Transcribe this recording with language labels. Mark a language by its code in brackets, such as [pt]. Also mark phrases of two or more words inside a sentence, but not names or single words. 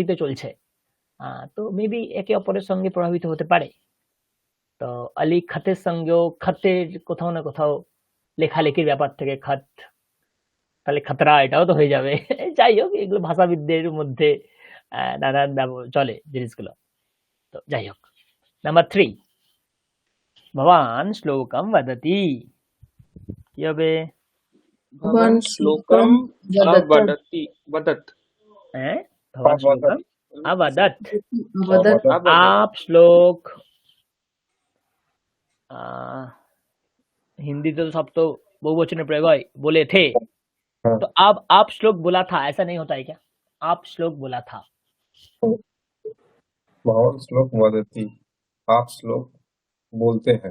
[bn] তো চলছে তো মেবি একে অপরের সঙ্গে প্রভাবিত হতে পারে তো আলি খাতের সঙ্গেও খাতের কোথাও না কোথাও লেখালেখির ব্যাপার থেকে খাত তাহলে খাতরা এটাও তো হয়ে যাবে যাই হোক এগুলো ভাষাবিদদের মধ্যে নানান চলে জিনিসগুলো তো যাই হোক নাম্বার 3 [sa] ভবান শ্লোকম বদতি [bn] কি হবে [sa] भवान श्लोकम अवदति वदत হ্যাঁ ভবান শ্লোকম अवदत अवदत [hi] आप श्लोक हिंदी तो सब तो बहुवचन प्रयोग है बोले थे तो अब आप श्लोक बोला था ऐसा नहीं होता है क्या आप श्लोक बोला था [sa] भगवान श्लोक वदति [hi] आप श्लोक बोलते हैं